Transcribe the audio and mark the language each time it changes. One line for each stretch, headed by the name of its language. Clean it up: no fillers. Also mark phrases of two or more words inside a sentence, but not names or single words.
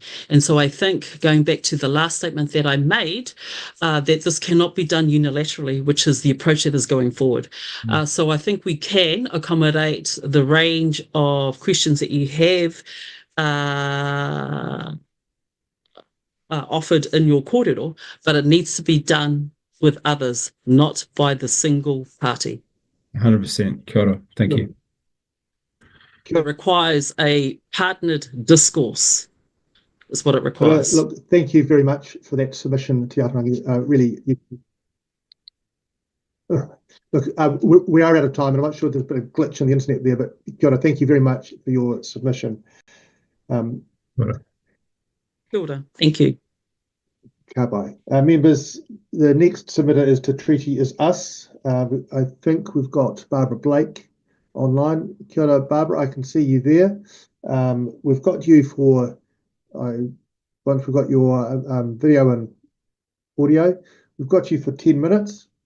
English: And so I think, going back to the last statement that I made, that this cannot be done unilaterally, which is the approach that is going forward. So I think we can accommodate the range of questions that you have offered in your kōrero, but it needs to be done with others, not by the single party.
Māori: 100%. Kia ora.
English: Thank you. It requires a partnered discourse, is what it requires. Look, thank you very much for that submission, Tiato. Really, look, we are out of time, and I'm not sure there's been a glitch on the internet there, but
Māori: Kia ora,
English: thank you very much for your submission.
Māori: Kia ora.
English: Thank you.
Māori: Ka pai.
English: Members, the next submitter is Te Tiriti is us. I think we've got Barbara Blake online.
Māori: Kia ora,
English: Barbara, I can see you there. We've got you for, once we've got your video and audio, we've got you for 10 minutes.